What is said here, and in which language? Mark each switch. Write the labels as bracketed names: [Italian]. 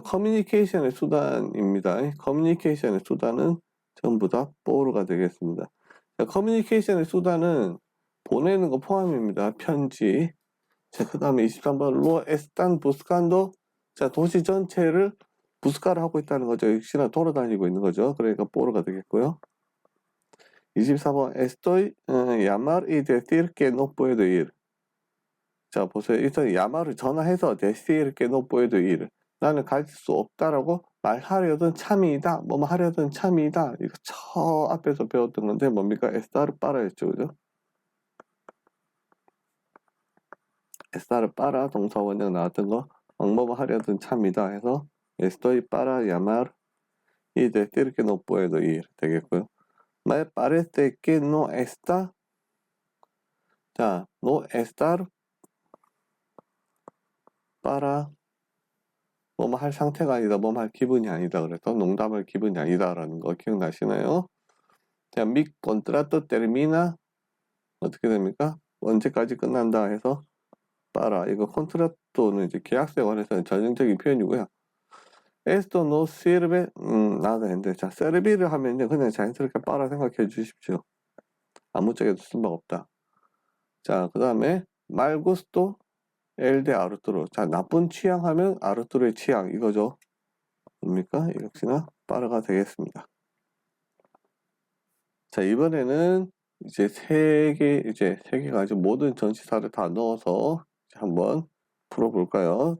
[Korean] 커뮤니케이션의 수단입니다. 커뮤니케이션의 수단은 전부 다 뽀로가 되겠습니다. 자, 커뮤니케이션의 수단은 보내는 거 포함입니다. 편지. 자, 그 다음에 23번 로 에스탄 부스칸도. 자, 도시 전체를 부스카를 하고 있다는 거죠. 역시나 돌아다니고 있는 거죠. 그러니까 뽀로가 되겠고요. [Spanish] 24번 estoy llamar y decir que no puedo ir. [Korean] 자, 보세요. 일단 야마를 전화해서 [Spanish] decir que no puedo ir. [Korean] 나는 갈 수 없다라고 말하려던 참이다. 뭐뭐 하려던 참이다. 이거 저 앞에서 배웠던 건데 뭡니까? [Spanish] estar para였죠. [Korean] 그죠? [Spanish] estar para [Korean] 동사 원형 나왔던 거 뭐뭐 하려던 참이다 해서 [Spanish] estoy para llamar y decir que no puedo ir [Korean] 되겠고요. [Spanish] me parece que no está. [Korean] 자, [Spanish] no estar para [Korean] 뭐뭐 할 상태가 아니다, 뭐뭐 할 기분이 아니다. 그래서 농담할 기분이 아니다라는 거 기억나시나요? 자, [Spanish] mi contrato termina [Korean] 어떻게 됩니까? 언제까지 끝난다 해서 para 이거 콘트라토는 이제 계약서에 관해서는 전형적인 표현이고요. [Spanish] esto no sirve nada [Korean] 했는데 자, servi를 하면요 그냥 자연스럽게 para 생각해 주십시오. 아무 쪽에도 쓸모가 없다. [Spanish] 자, [Korean] 그 다음에 [Spanish] mal gusto el de Arturo. [Korean] 자, 나쁜 취향하면 아르투로의 취향 이거죠. 뭡니까? 역시나 빠르가 되겠습니다. 자, 이번에는 이제 세 개가 아주 모든 전치사를 다 넣어서 한번 풀어볼까요?